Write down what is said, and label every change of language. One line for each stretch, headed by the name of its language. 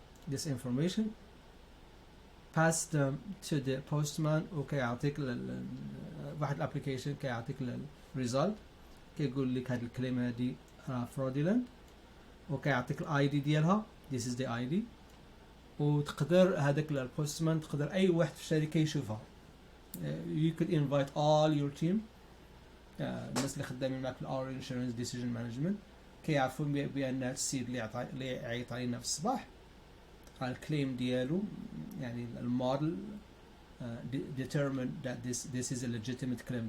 English: This information pass them to the postman
Arabic: وكيعطيك واحد الابليكيشن كيعطيك الريزلت كيقول لك هاد الكلمه هادي fraudulent وكيعطيك الاي دي ديالها.
English: this is the ID
Arabic: وتقدر هذاك البوستمان تقدر اي واحد في الشركه يشوفها.
English: you could invite all your team.
Arabic: الناس اللي خدامين معك في
English: our insurance decision management
Arabic: كيعرفوا بان هاد السيد اللي عيط علينا في الصباح الكليم ديالو يعني الموديل
English: determined that this is a legitimate claim.